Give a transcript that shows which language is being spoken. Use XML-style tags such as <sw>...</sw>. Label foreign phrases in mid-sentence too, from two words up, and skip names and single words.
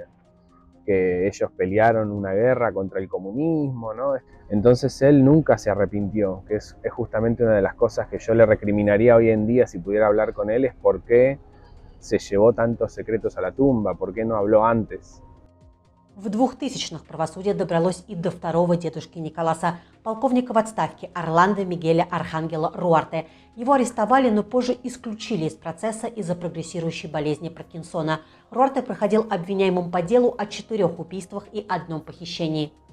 <es>Que ellos pelearon una guerra contra el comunismo, ¿no? Entonces él nunca se arrepintió, que es justamente una de las cosas que yo le recriminaría hoy en día si pudiera hablar con él, es por qué se llevó tantos secretos a la tumba, por qué no habló antes.</es> <ru>В 2000-х правосудие добралось и до второго дедушки Николаса, полковника в отставке Орландо Мигеля Архангела Руарте. Его арестовали, но позже исключили из процесса из-за прогрессирующей болезни Паркинсона. Руарте проходил обвиняемым по делу о 4 убийствах и 1 похищении.</ru>